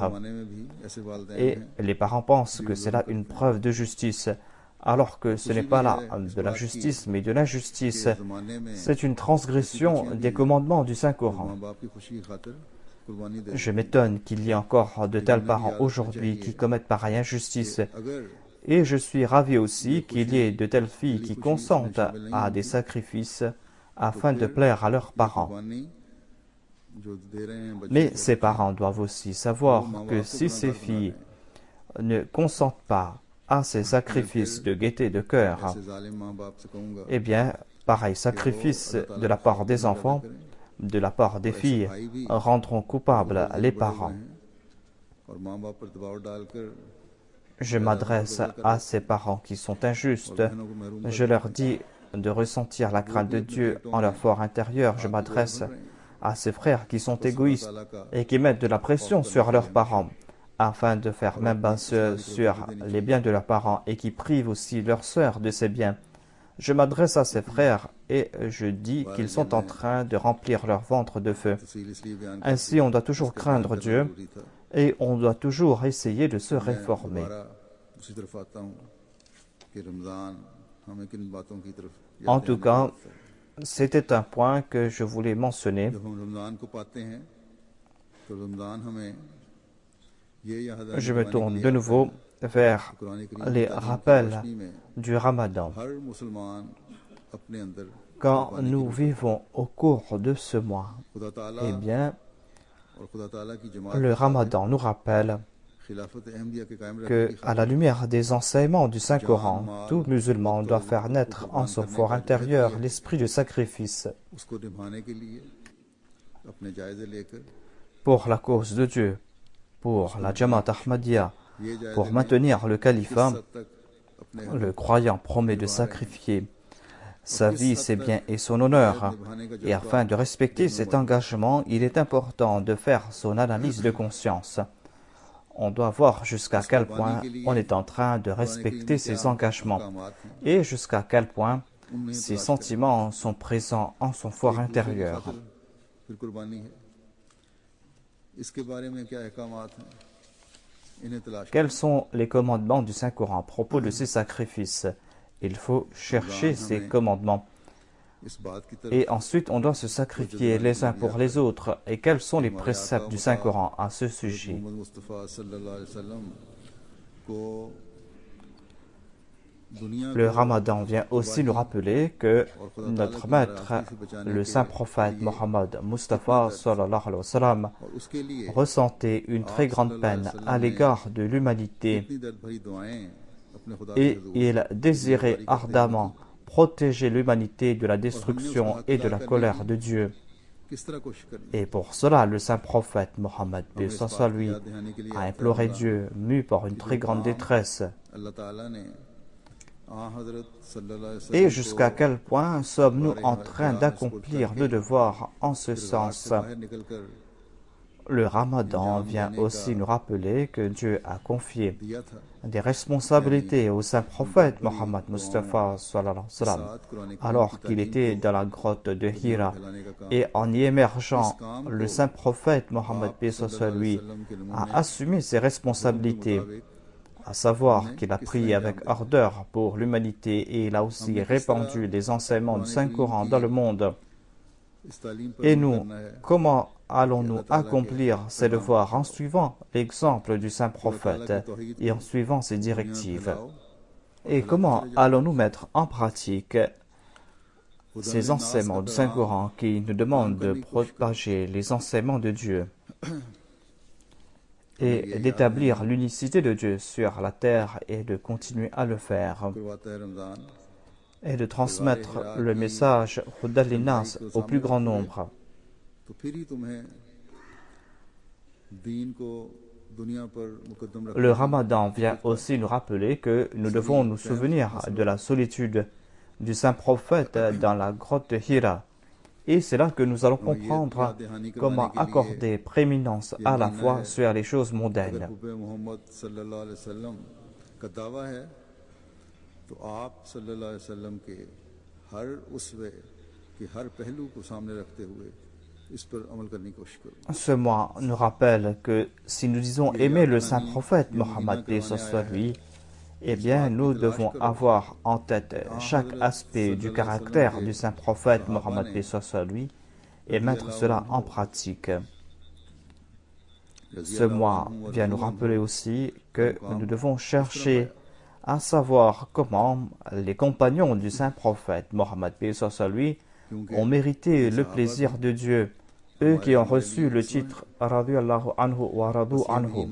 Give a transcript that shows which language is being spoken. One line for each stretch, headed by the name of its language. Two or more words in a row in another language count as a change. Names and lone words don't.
Urdu: زمانے میں بھی ایسے والدین
French: Et
Urdu: ہیں
French: les parents pensent que c'est là une preuve de justice, alors que ce n'est pas là de la justice, mais de l'injustice.
Urdu: کہ زمانے میں
French: C'est une transgression des commandements du Saint-Coran.
Urdu: ماں باپ کی خوشی کی خاطر قربانی دے
French: Je m'étonne qu'il y ait encore de tels parents aujourd'hui qui commettent pareille injustice.
Urdu: اگر
French: Et je suis ravi aussi qu'il y ait de telles filles qui consentent à des sacrifices afin de plaire à leurs parents.
Urdu: قربانی جو دے رہے ہیں بچے
French: Mais ces parents doivent aussi savoir que si ces filles ne consentent pas à ces sacrifices de gaieté de cœur,
Urdu: ایسے ظالم ماں باپ سے کہوں گا
French: eh bien, pareil sacrifice de la part des enfants, de la part des filles, rendront coupables les parents.
Urdu: اور ماں باپ پر دباؤ ڈال کر
French: Je m'adresse à ces parents qui sont injustes.
Urdu: بہنوں کو محروم
French: Je leur dis de ressentir la crainte de Dieu en leur fort intérieur. Je m'adresse à ces frères qui sont égoïstes et qui mettent de la pression sur leurs parents afin de faire main basse sur les biens de leurs parents et qui privent aussi leurs sœurs de ces biens. Je m'adresse à ces frères et je dis qu'ils sont en train de remplir leur ventre de feu.
Urdu: تفصیل اس لیے بیان
French: Ainsi, on doit toujours craindre Dieu
Urdu: ضروری تھا.
French: et on doit toujours essayer de se réformer.
Urdu: دوبارہ اسی طرف آتا ہوں کہ رمضان ہمیں کن باتوں کی طرف یاد
French: En tout
Urdu: دلانے
French: cas,
Urdu: والا ہے.
French: c'était un point que je voulais mentionner.
Urdu: جب ہم رمضان کو پاتے ہیں تو رمضان ہمیں یہ یاد دلانے
French: Je me
Urdu: کے
French: tourne
Urdu: لیے
French: de nouveau vers
Urdu: قرآن کریم
French: les
Urdu: کی تعلیم کی
French: rappels
Urdu: روشنی میں
French: du Ramadan.
Urdu: ہر مسلمان اپنے اندر
French: Quand nous vivons au cours de ce mois,
Urdu: خدا تعالیٰ
French: eh bien,
Urdu: اور خدا تعالیٰ کی جماعت
French: le Ramadan nous rappelle
Urdu: خلافت احمدیہ کے قائم رکھنے
French: que,
Urdu: کی
French: à la lumière des enseignements du Saint-Coran, tout musulman doit faire naître en son fort intérieur l'esprit de sacrifice
Urdu: اس کو نبھانے کے لیے اپنے جائزے لے کر
French: pour la cause de Dieu, pour la Jamaat Ahmadiyya,
Urdu: یہ جائزے
French: pour maintenir le califat.
Urdu: حد تک اپنے
French: Le croyant promet de sacrifier sa vie, ses biens et son honneur. Et afin de respecter cet engagement, il est important de faire son analyse de conscience. On doit voir jusqu'à quel point on est en train de respecter ses engagements et jusqu'à quel point Ces sentiments sont présents en son fort intérieur.
Urdu: پھر قربانی ہے اس کے بارے میں کیا احکامات ہیں انہیں تلاش
French: Quels sont les commandements du Saint-Coran à propos de ces sacrifices? Il faut chercher ces commandements.
Urdu: اس بات کی طرف
French: Et ensuite, on doit se sacrifier les uns pour les autres. Et quels sont les préceptes du Saint-Coran à ce sujet?
Urdu: محمد مصطفیٰ
Arabic: صلى الله عليه وسلم
Urdu: کو دنیا
French: Le Ramadan vient aussi nous rappeler que notre maître, le saint prophète Mohammed Mustafa
Arabic: صلى الله عليه وسلم,
Urdu: اور اس کے لیے
French: ressentait une très grande peine à l'égard de l'humanité
Urdu: اتنی درد بھری دعائیں اپنے خدا
French: et il désirait ardemment protéger l'humanité de la destruction et de la colère de Dieu.
Urdu: کس طرح کوشش کرنی
French: Et pour cela, le saint prophète Mohammed lui a imploré Dieu, mu par une très grande détresse.
Urdu: اللہ تعالیٰ نے حضرت
Arabic: صلى الله عليه وسلم
French: Et jusqu'à quel point sommes-nous en train d'accomplir le devoir en ce sens?
Urdu: باہر نکل کر
French: Le Ramadan vient aussi nous rappeler que Dieu a confié
Urdu: دیا تھا
French: des responsabilités au saint prophète Mohammed Mustafa
Arabic: صلى الله عليه وسلم,
French: alors qu'il était dans la grotte de Hira. Et en y émergeant, le saint prophète Mohammed lui a assumé ses responsabilités, à savoir qu'il a prié avec ardeur pour l'humanité et il a aussi répandu les enseignements du Saint-Coran dans le monde.
Urdu: اس تعلیم پر
French: Et nous, comment allons-nous accomplir ces devoirs en suivant l'exemple du saint prophète et en suivant ses directives? Et comment allons-nous mettre en pratique ces enseignements du Saint-Coran qui nous demandent de propager les enseignements de Dieu et d'établir l'unicité de Dieu sur la terre et de continuer à le faire
Urdu: کرواتا ہے رمضان
French: et de transmettre le message
Arabic: هدى للناس
French: au plus grand nombre?
Urdu: تو پھر ہی تمہیں دین کو دنیا پر مقدم رکھ
French: Le Ramadan vient aussi nous rappeler que nous devons nous souvenir de la solitude du saint prophète dans la grotte de Hira. Et c'est là que nous allons comprendre comment accorder prééminence à la fois sur les choses mondaines.
Urdu: حبِ محمد
Arabic: صلى الله عليه وسلم
Urdu: کا دعویٰ ہے تو آپ
Arabic: صلى الله عليه وسلم
Urdu: کے ہر اسوے کے ہر پہلو کو سامنے رکھتے ہوئے اس پر عمل کرنے کی کوشش کرو
French: Ce mois nous rappelle que si nous disons aimer le saint prophète Mohammed lui, eh bien nous devons avoir en tête chaque aspect du caractère du saint prophète Mohammed lui et mettre cela en pratique. Ce mois vient nous rappeler aussi que nous devons chercher à savoir comment les compagnons du saint prophète Mohammed lui ont mérité le plaisir de Dieu, eux qui ont reçu le titre
Arabic: رضي الله عنه ورضوا عنه.